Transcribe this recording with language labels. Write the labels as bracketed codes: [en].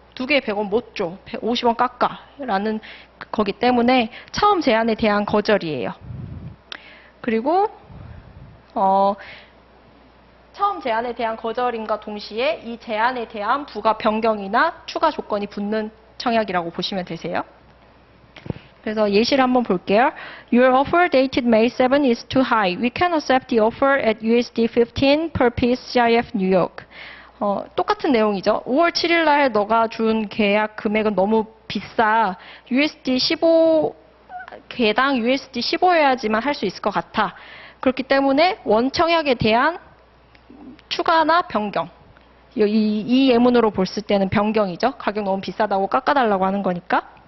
[ko] 2개에 100원 못 줘. 50원 깎아. 라는 거기 때문에 처음 제안에 대한 거절이에요. 그리고 처음 제안에 대한 거절임과 동시에 이 제안에 대한 부가 변경이나 추가 조건이 붙는 청약이라고 보시면 되세요. 그래서 예시를 한번 볼게요. [en] Your offer dated May 7 is too high. We can accept the offer at USD 15 per piece CIF New York. [ko] 똑같은 내용이죠. 5월 7일 날 너가 준 계약 금액은 너무 비싸. USD 15 개당 USD 15여야지만 할 수 있을 것 같아. 그렇기 때문에 원청약에 대한 추가나 변경. 이 예문으로 봤을 때는 변경이죠. 가격 너무 비싸다고 깎아달라고 하는 거니까.